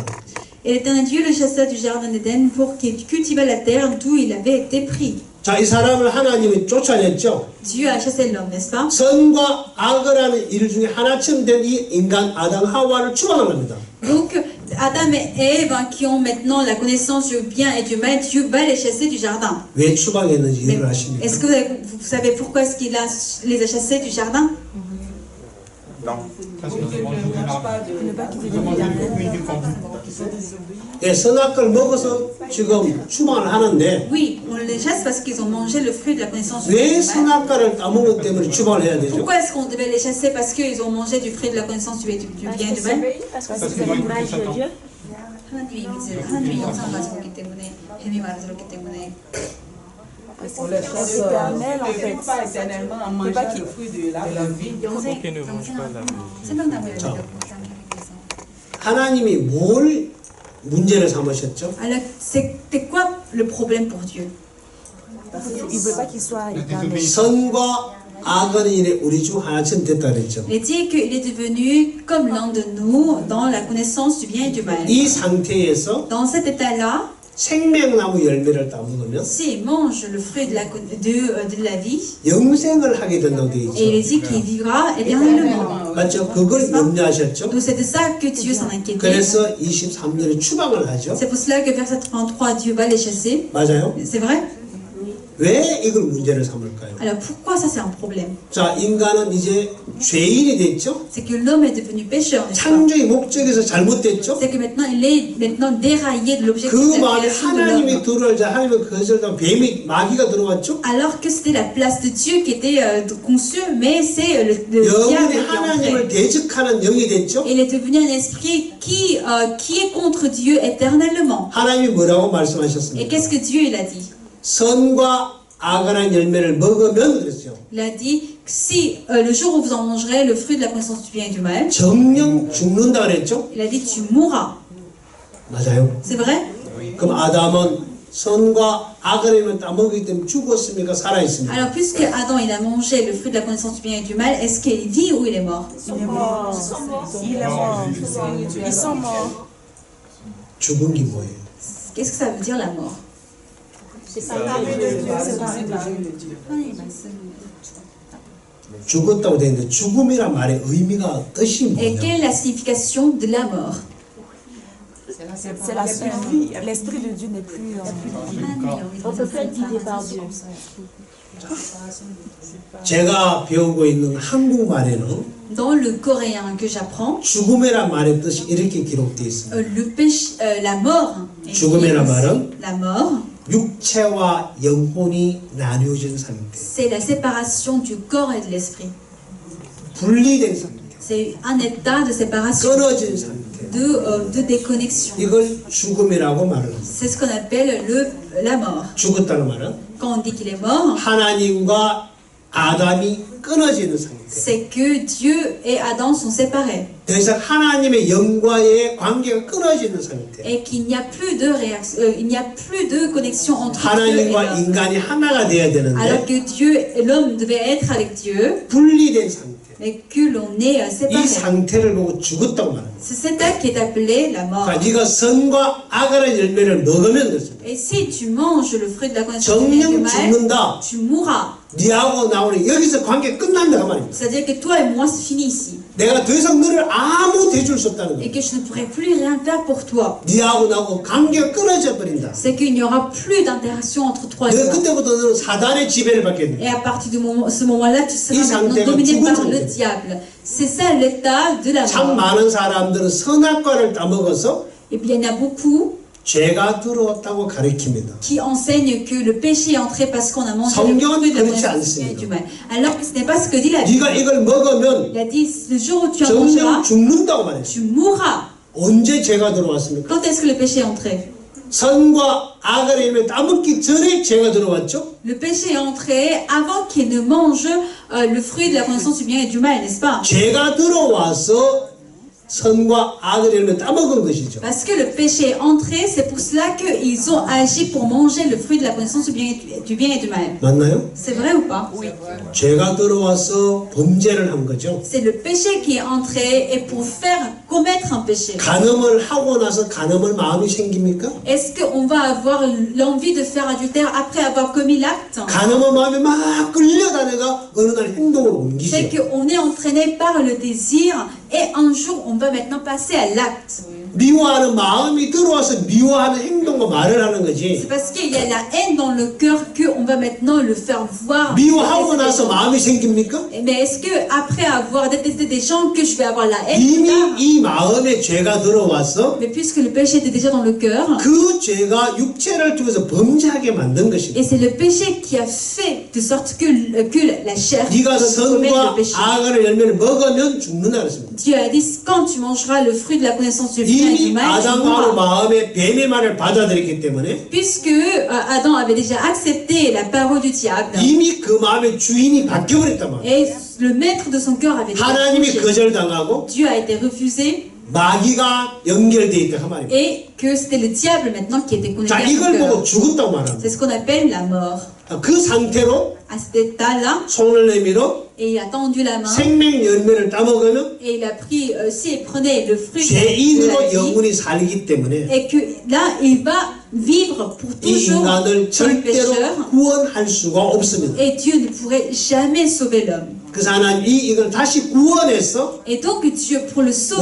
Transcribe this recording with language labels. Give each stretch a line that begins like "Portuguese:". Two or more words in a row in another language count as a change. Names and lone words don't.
French: et l'Éternel Dieu le chassa du jardin d'Éden pour qu'il cultivât la terre d'où il avait été pris.
Korean: 자, 이 사람을 하나님이 쫓아냈죠.
French: Dieu a chassé l'homme, n'est-ce pas?
Korean: 선과 악을 하는 일 중에 하나쯤 된 이 인간 아담 하와를 추방을 합니다.
French: Donc, Adam et Ève, hein, qui ont maintenant la connaissance du bien et du mal, Dieu va les chasser du jardin.
Korean: 왜 추방했는지
French: Mais
Korean: 이해를 하십니까?
French: est-ce que vous savez pourquoi est-ce qu'il les a chassés du jardin? Non. Parce qu'ils ont mangé le fruit du camp.
Korean: 예, 선악을 먹어서 지금 추방을 하는데
French: Oui, on les chasse parce qu'ils ont mangé le fruit de la connaissance du bien
Korean: 왜
French: et du mal.
Korean: 선악과를 따먹은 때문에 추방을 해야 되죠?
French: Pourquoi est-ce qu'on devait les chasser? Parce qu'ils ont mangé du fruit de la connaissance du bien et du mal. Parce que c'est l'image de Dieu.
Korean: 하나님의 영상을 가지고 있기 때문에 뱀이 말들었기 때문에
French: On les chasse éternel, en fait. pas éternellement en mangeant le fruit de la vie.
Korean: 생각나고요. 자. 하나님이 뭘 문제를 삼으셨죠?
French: Alors, c'était quoi le problème pour Dieu? Il ne veut pas qu'il soit La éternel. désobéissance.
Korean: 선과 아간이 우리 중 하나처럼 됐다 그랬죠.
French: Il dit qu'il est devenu comme l'un de nous dans la connaissance du bien et du mal.
Korean: 이 상태에서
French: Dans cet état-là,
Korean: 생명나무 열매를 따먹으면
French: s'il mange le fruit de la vie,
Korean: 영생을 하게 된다고 되어
French: et il est
Korean: 있죠.
French: dit qu'il vivra éternellement.
Korean: 맞죠? 그걸 염려하셨죠.
French: Donc c'est de ça que Dieu s'en inquiétait.
Korean: 그래서 23년에 추방을 하죠.
French: C'est pour cela que verset 33, Dieu va les chasser.
Korean: 맞아요?
French: C'est vrai?
Korean: 왜 이걸 문제를 삼을까요?
French: Alors pourquoi ça c'est un problème?
Korean: 자, 인간은 이제 죄인이 됐죠.
French: C'est que l'homme est devenu pécheur, n'est-ce pas?
Korean: 창조의 목적에서 잘못됐죠.
French: C'est que maintenant il est maintenant déraillé de l'objectif
Korean: 그
French: de la
Korean: 마음에
French: création de
Korean: 하나님이
French: l'homme.
Korean: 들어오자 하나님의 거절당 뱀이 마귀가 들어왔죠.
French: Alors que c'était la place de Dieu qui était conçue, mais c'est le
Korean: 영혼이
French: diable qui est
Korean: 하나님을
French: entré.
Korean: 대적하는 영이 됐죠.
French: Il est devenu un esprit qui est contre Dieu éternellement.
Korean: 하나님이 뭐라고
French: Et
Korean: 말씀하셨습니까?
French: qu'est-ce que Dieu il a dit?
Korean: 선과 악한 열매를 먹으면 그랬어요.
French: Il a dit que si le jour où vous en mangerez le fruit de la connaissance du bien et du mal,
Korean: 정령 죽는다 그랬죠.
French: il a dit tu mourras.
Korean: 맞아요.
French: C'est vrai?
Korean: 그럼 아담은 선과 악한 열매를 따먹기 때문에 죽었습니까? 살아있습니까?
French: Alors puisque Adam il a mangé le fruit de la connaissance du bien et du mal, est-ce qu'il vit ou il est mort? Il est mort. Il est mort. Ils sont morts.
Korean: 죽은 게 뭐예요?
French: Qu'est-ce que ça veut dire la mort? C'est ça le Dieu. Séparé de Dieu.
Korean: 죽었다고 되어 있는데 죽음이란 말의 의미가 뜻이
French: Et
Korean: 뭐냐?
French: quelle est la signification de la mort? C'est la survie. L'esprit de Dieu n'est plus. On peut plus être guidé par Dieu.
Korean: 제가 배우고 있는 한국말에는
French: Dans le coréen que j'apprends,
Korean: 죽음이란 말의 뜻이 이렇게 기록되어 있습니다.
French: la mort, est
Korean: 죽음이란
French: écrit
Korean: 말은
French: la mort,
Korean: 육체와 영혼이 나뉘어진 상태,
French: c'est la séparation du corps et de l'esprit.
Korean: 분리된 상태,
French: C'est un état de séparation,
Korean: 끊어진 상태.
French: de déconnexion.
Korean: 이걸 죽음이라고 말을 합니다.
French: C'est ce qu'on appelle la mort.
Korean: 죽었다는 말은
French: Quand on dit qu'il est mort,
Korean: 하나님과 아담이 끊어지는 상태.
French: c'est que Dieu et Adam sont séparés
Korean: 더 이상 하나님의 영과의 관계가 끊어지는 상태.
French: et qu'il n'y a plus de réaction, il n'y a plus de connexion entre Dieu et
Korean: 하나님과
French: l'homme.
Korean: 인간이 하나가 되어야
French: Alors
Korean: 되는데
French: que Dieu et l'homme devaient être avec Dieu,
Korean: 분리된 상태.
French: mais que l'on est
Korean: 이
French: séparés.
Korean: 상태를 보고 죽었다고 말합니다.
French: C'est cet acte qui est appelé la mort.
Korean: 그러니까 네가 선과 악의 열매를 먹으면 그렇습니다.
French: Et si tu manges le fruit de la connaissance du bien et du
Korean: 정령
French: mal,
Korean: 죽는다.
French: tu mourras.
Korean: 네하고 나오는 여기서 관계 끝난다 그 말입니다.
French: C'est-à-dire que toi et moi, c'est fini ici.
Korean: 내가 더 이상 너를 아무 대줄 수 없다는
French: Et
Korean: 거예요.
French: que je ne pourrai plus rien faire pour toi.
Korean: 네하고 나하고 관계가 끊어져 버린다.
French: C'est qu'il n'y aura plus d'interaction entre toi et
Korean: 너
French: moi.
Korean: 그때부터 너는 사단의 지배를 받게 돼.
French: Et à partir de ce moment-là, tu seras
Korean: 이
French: maintenant
Korean: 상태가
French: dominé
Korean: 죽은
French: par le
Korean: 상태.
French: diable. C'est ça l'état de la
Korean: 참
French: mort.
Korean: 많은 사람들은 선악과를 따먹어서
French: Et puis il y en a beaucoup
Korean: 죄가 들어왔다고 가르칩니다.
French: qui enseignent que le péché est entré parce qu'on a mangé le
Korean: 성경은
French: fruit de la
Korean: 그렇지
French: connaissance du bien et
Korean: 않습니다.
French: du mal. Alors que ce n'est pas ce que dit la Bible.
Korean: 네가 이걸 먹으면
French: Il a dit, le jour où tu en
Korean: 정령
French: mangeras,
Korean: 죽는다고 말했어요.
French: tu mourras.
Korean: 언제 죄가 들어왔습니까?
French: Quand est-ce que le péché est entré?
Korean: 선과 악의 열매 따먹기 전에 죄가 들어왔죠.
French: Le péché est entré avant qu'il ne mange le fruit de la connaissance du bien et du mal, n'est-ce pas?
Korean: 죄가 들어와서 선과 악의 열매 따먹은 것이죠.
French: Parce que le péché est entré, c'est pour cela qu'ils ont agi pour manger le fruit de la connaissance du bien et du mal.
Korean: 맞나요?
French: C'est vrai ou pas? Oui.
Korean: 죄가 들어와서 범죄를 한 거죠.
French: C'est le péché qui est entré et pour faire commettre un péché.
Korean: 간음을 하고 나서 간음을 마음이 생깁니까?
French: Est-ce qu'on va avoir l'envie de faire adultère après avoir commis l'acte?
Korean: 간음의 마음이 막 끌려다녀가 어느 날 행동을 옮기죠.
French: C'est qu'on est entraîné par le désir et un jour on va maintenant passer à l'acte.
Korean: 미워하는 마음이 들어와서 미워하는 행동과 말을 하는 거지.
French: C'est parce qu'il y a la haine dans le cœur qu'on va maintenant le faire voir.
Korean: 미워하고 나서 마음이 생깁니까?
French: Mais est-ce que après avoir détesté des gens que je vais avoir la haine?
Korean: 이미
French: plus tard?
Korean: 이 마음에 죄가 들어와서
French: Mais puisque le péché était déjà dans le cœur,
Korean: 그 죄가 육체를 통해서 범죄하게 만든 것입니다.
French: et c'est le péché qui a fait de sorte que la chair
Korean: 네가
French: commette
Korean: 선과
French: le péché.
Korean: 악의 열매를 먹으면 죽는다 그랬습니다.
French: Dieu a dit, quand tu mangeras le fruit de la connaissance du bien et du
Korean: 이미
French: mal, tu
Korean: 아담과
French: mourras.
Korean: 마음의 뱀의 말을 받아들였기 때문에
French: Puisque Adam avait déjà accepté la parole du diable,
Korean: 이미 그 마음의 주인이 바뀌어버렸단 말이에요.
French: et le maître de son cœur avait déjà
Korean: 하나님이
French: changé.
Korean: 거절당하고
French: Dieu a été refusé,
Korean: 마귀가 연결되어 있다 그 말입니다.
French: et que c'était le diable maintenant qui était connecté
Korean: 자,
French: à son
Korean: 이걸
French: cœur.
Korean: 보고 죽었다고 말합니다.
French: C'est ce qu'on appelle la mort.
Korean: 그 상태로
French: à cet état-là,
Korean: 손을 내밀어
French: et il a tendu la main,
Korean: 생명 열매를 따먹으면
French: et il a pris, s'il prenait le fruit de la
Korean: 죄인으로
French: vie,
Korean: 영혼이 살기 때문에
French: et que là, il va vivre pour
Korean: 이
French: toujours
Korean: 인간을
French: comme
Korean: 절대로
French: pécheur,
Korean: 구원할 수가 없습니다.
French: et Dieu ne pourrait jamais sauver l'homme.
Korean: 그래서 하나님 이걸 다시 구원해서
French: Et donc Dieu, pour le sauver,